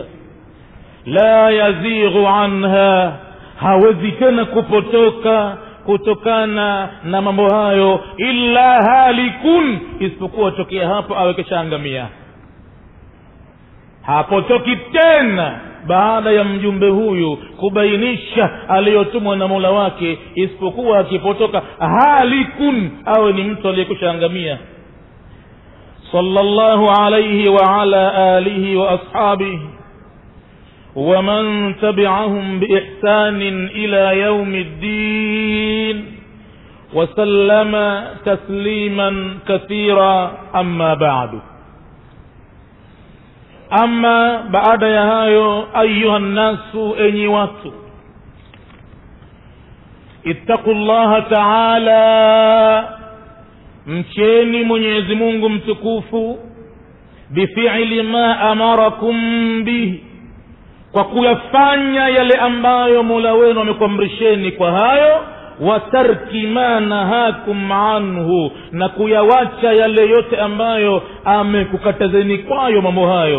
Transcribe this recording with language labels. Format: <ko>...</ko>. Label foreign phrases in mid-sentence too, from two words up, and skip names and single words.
<ar>لا يزيغ عنها,</ar> <sw>hawezi tena kupotoka kutokana na mambo hayo,</sw> <ar>إلا هالك,</ar> <sw>isipokuwa tokea hapo awe keshaangamia. Hapotoki tena baada ya mjumbe huyu kubainisha aliyotumwa na Mola wake, isipokuwa akipotoka halikun, awe ni mtu aliyekwishaangamia.</sw> <ar>صلى الله عليه وعلى آله وأصحابه ومن تبعهم بإحسان إلى يوم الدين وسلم تسليما كثيرا. أما بعد، أما بعد يهايو أيها الناس أني واتو، اتقوا الله تعالى،</ar> <sw>mcheni Mwenyezi Mungu mtukufu,</sw> <ar>بفعل ما أمركم به,</ar> <sw>kwa kuyafanya yale ambayo Mola wenu amekuamrisheni kwa hayo.</sw> <ar>وترك ما نهاكم عنه,</ar> <sw>na kuyawacha yale yote ambayo amekukatazeni kwayo mambo hayo.</sw>